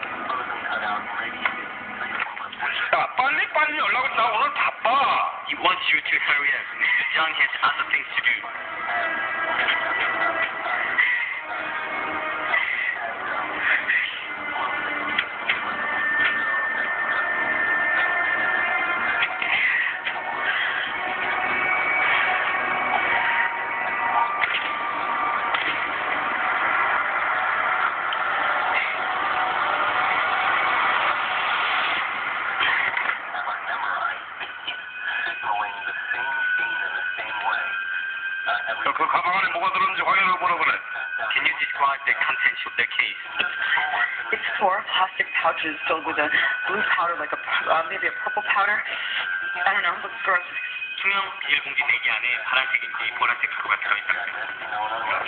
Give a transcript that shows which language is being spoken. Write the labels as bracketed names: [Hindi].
[Korean] 야, 빨리 연락을 나 오늘 바빠. [English] He wants you to hurry up. Mr. John has other things to do. [Korean] 그 가방 안에 뭐가 들었는지 확인해 보라 그래. [English] Can you describe the contents of the case? It's 4 plastic pouches filled with a blue powder, like maybe a purple powder. I don't know. It looks gross. [Korean] 투명 비닐봉지 4개 안에 파란색인지 보라색 가루가 들어있답니다.